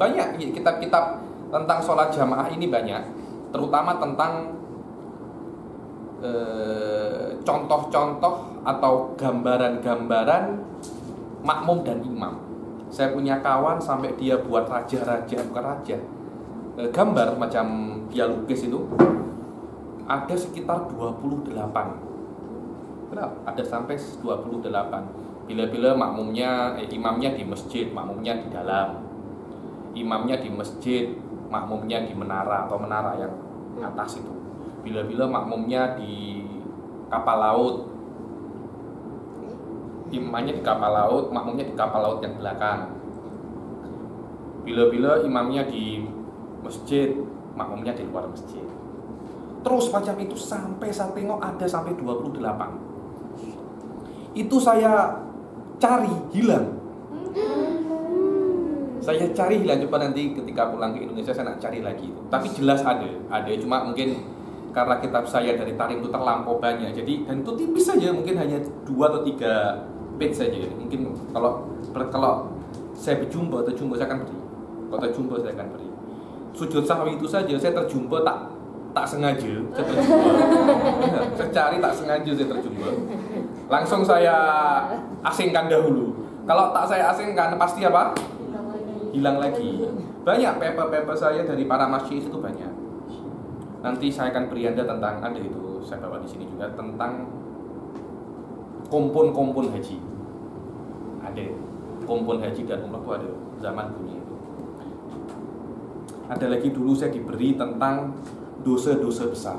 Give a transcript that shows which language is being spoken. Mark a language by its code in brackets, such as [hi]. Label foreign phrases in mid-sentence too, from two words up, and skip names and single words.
[ms] Banyak kitab-kitab tentang sholat jamaah ini banyak, terutama tentang contoh-contoh atau gambaran-gambaran makmum dan imam. Saya punya kawan sampai dia buat raja-raja, bukan raja, gambar macam dia lukis itu ada sekitar 28. Berapa? Ada sampai 28. Bila-bila imamnya di masjid, makmumnya di dalam. Imamnya di masjid, makmumnya di menara atau menara yang atas itu. Bila-bila makmumnya di kapal laut, imamnya di kapal laut, makmumnya di kapal laut yang belakang. Bila-bila imamnya di masjid, makmumnya di luar masjid. Terus macam itu sampai saya tengok ada sampai 28. Itu saya cari hilang. Coba nanti ketika pulang ke Indonesia saya nak cari lagi itu. Tapi jelas ada, cuma mungkin karena kitab saya dari Tarim itu terlampau banyak. Jadi dan itu tipis saja, mungkin hanya 2 atau 3 page saja. Mungkin kalau saya berjumpa saya akan beri. Kalau terjumpa saya akan beri. Sujud sahwi itu saja saya terjumpa tak sengaja, saya terjumpa. Saya cari tak sengaja saya terjumpa. Langsung saya asingkan dahulu. Kalau tak saya asingkan pasti apa? Hilang lagi. Banyak paper-paper saya dari para masyayikh itu banyak. Nanti saya akan beri Anda tentang, ada itu saya bawa di sini juga, tentang kompon haji. Ada kompon haji dan umrah itu ada zaman dulu itu. Ada lagi dulu saya diberi tentang dosa-dosa besar.